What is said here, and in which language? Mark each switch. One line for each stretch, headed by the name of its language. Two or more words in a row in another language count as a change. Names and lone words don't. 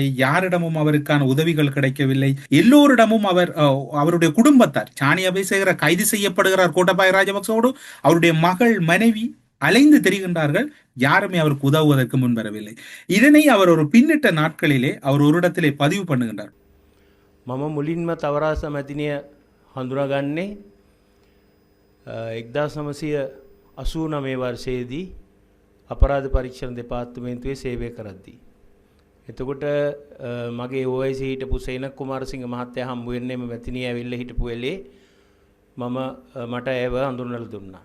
Tamil: யாரிடமும் அவருக்கான உதவிகள் கிடைக்கவில்லை. எல்லோரிடமும் அவருடைய குடும்பத்தார் சாணி அபேசேகர கைது செய்யப்படுகிறார். கோட்டபாய ராஜபக்சோடு அவருடைய மகள் மனைவி அலைந்து தெரிகின்றார்கள். யாருமே அவருக்கு உதவுவதற்கு முன்வரவில்லை. இதனை அவர் ஒரு பின்னிட்ட நாட்களிலே அவர் ஒரு இடத்திலே பதிவு பண்ணுகின்றார்.
Sinhala: මම මුලින්ම තවරාස මැතිනිය හඳුනාගන්නේ 1989 වර්ෂයේදී අපරාධ පරීක්ෂණ දෙපාර්තමේන්තුවේ සේවය කරද්දී. එතකොට මගේ OIC හිටපු සේනක් කුමාරසිංහ මහත්තයා හම්බ වෙන්නේම මැතිනිය ඇවිල්ලා හිටපු වෙලේ මට ඒව හඳුන්වලා දුන්නා.